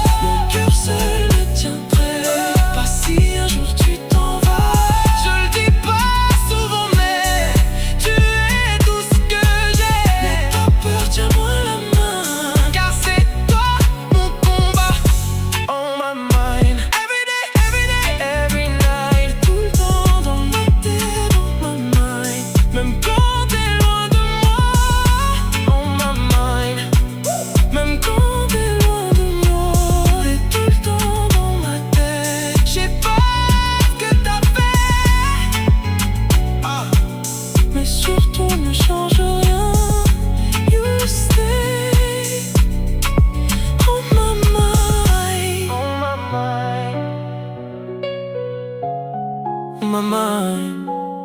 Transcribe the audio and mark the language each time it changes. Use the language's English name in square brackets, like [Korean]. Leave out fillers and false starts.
[French] Mon cœur seul ne tiendrait pas si un jour tu t'en vas. Je le dis pas souvent mais tu es tout ce que j'ai. N'aie pas peur, tiens-moi la main car c'est toi mon combat. [English] On my mind, every day, every night. [French] Tout le temps dans ma tête, [English] on my mind. [French] Même quand t'es loin de moi, [English] on my mind. [French] Même quand t'es loin de moi, t'es tout le temps dans ma tête. Je sais pas ce que t'as fait, mais surtout ne change rien. [English] You stay on my mind, on my mind, on my mind.